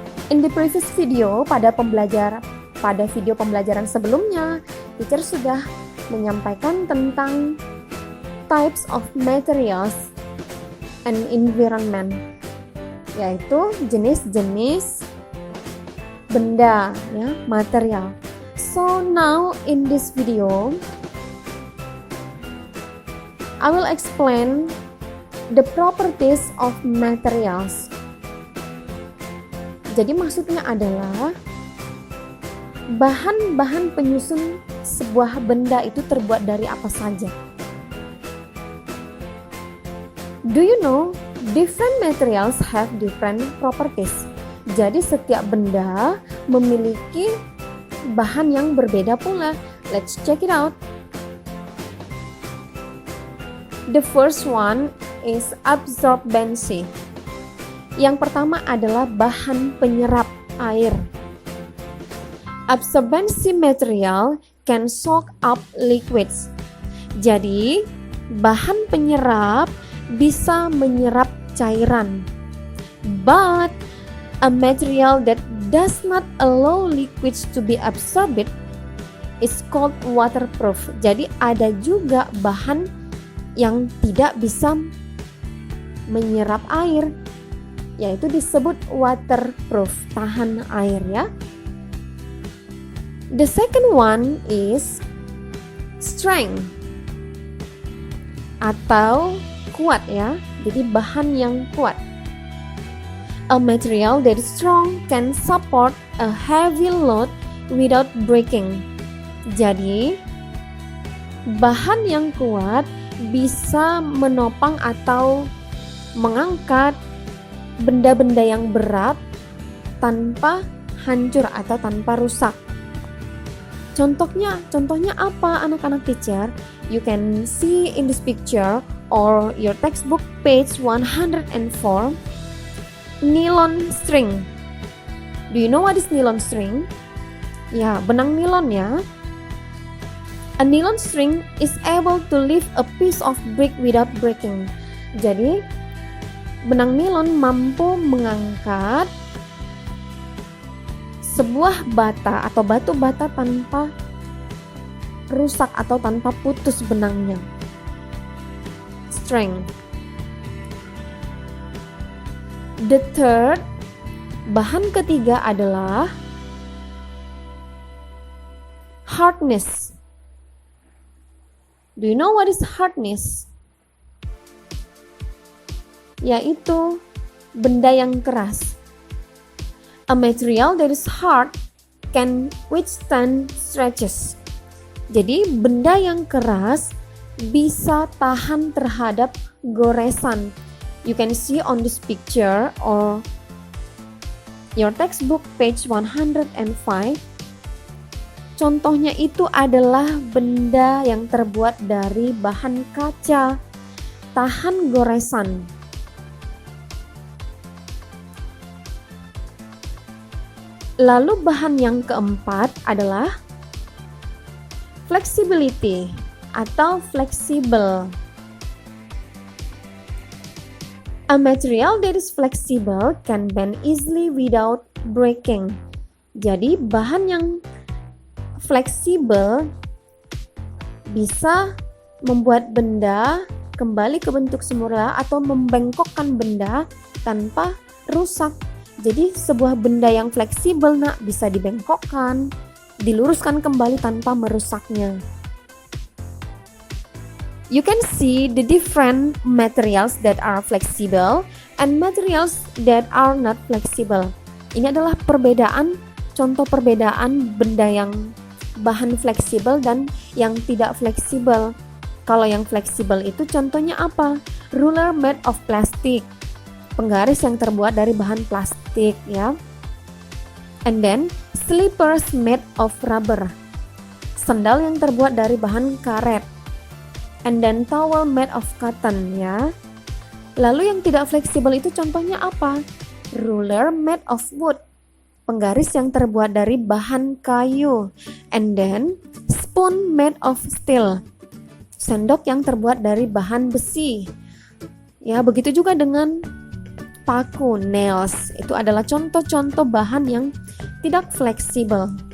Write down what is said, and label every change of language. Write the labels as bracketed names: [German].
[English] In the previous video, [Indonesian] pada video pembelajaran sebelumnya, teacher sudah menyampaikan tentang [English] types of materials and environment, [Indonesian] yaitu jenis-jenis benda, ya, material. [English] So now in this video, I will explain the properties of materials. [Indonesian] Jadi maksudnya adalah bahan-bahan penyusun sebuah benda itu terbuat dari apa saja. [English] Do you know, different materials have different properties. [Indonesian] Jadi setiap benda memiliki bahan yang berbeda pula. [English] Let's check it out. The first one is absorbency. [Indonesian] Yang pertama adalah bahan penyerap air. [English] Absorbency material can soak up liquids. [Indonesian] Jadi, bahan penyerap bisa menyerap cairan. [English] But a material that does not allow liquids to be absorbed is called waterproof. [Indonesian] Jadi ada juga bahan yang tidak bisa menyerap air, yaitu disebut waterproof, tahan air, ya. [English] The second one is strength [Indonesian] atau kuat, ya. Jadi bahan yang kuat. [English] A material that is strong can support a heavy load without breaking. [Indonesian] Jadi bahan yang kuat bisa menopang atau mengangkat benda-benda yang berat tanpa hancur atau tanpa rusak. Contohnya apa anak-anak teacher? [English] You can see in this picture or your textbook page 104, nylon string. Do you know what is nylon string? [Indonesian] Ya, benang nilon, ya. [English] A nylon string is able to lift a piece of brick without breaking. [Indonesian] Jadi, benang nilon mampu mengangkat sebuah bata atau batu bata tanpa rusak atau tanpa putus benangnya. Strength. [English] The third, [Indonesian] bahan ketiga adalah hardness. [English] Do you know what is hardness? [Indonesian] Yaitu benda yang keras. [English] A material that is hard can withstand stretches. [Indonesian] Jadi benda yang keras bisa tahan terhadap goresan. [English] You can see on this picture or your textbook page 105. [Indonesian] Contohnya itu adalah benda yang terbuat dari bahan kaca, tahan goresan. Lalu bahan yang keempat adalah flexibility atau fleksibel. [English] A material that is flexible can bend easily without breaking. [Indonesian] Jadi bahan yang fleksibel bisa membuat benda kembali ke bentuk semula atau membengkokkan benda tanpa rusak. Jadi sebuah benda yang fleksibel bisa dibengkokkan, diluruskan kembali tanpa merusaknya. [English] You can see the different materials that are flexible and materials that are not flexible. [Indonesian] Ini adalah contoh perbedaan benda yang bahan fleksibel dan yang tidak fleksibel. Kalau yang fleksibel itu contohnya apa? [English] Ruler made of plastic. [Indonesian] Penggaris yang terbuat dari bahan plastik, ya. [English] And then slippers made of rubber. [Indonesian] Sandal yang terbuat dari bahan karet. [English] And then towel made of cotton, ya. [Indonesian] Lalu yang tidak fleksibel itu contohnya apa? [English] Ruler made of wood. [Indonesian] Penggaris yang terbuat dari bahan kayu. [English] And then spoon made of steel. [Indonesian] Sendok yang terbuat dari bahan besi. Ya, begitu juga dengan paku, nails. Itu adalah contoh-contoh bahan yang tidak fleksibel.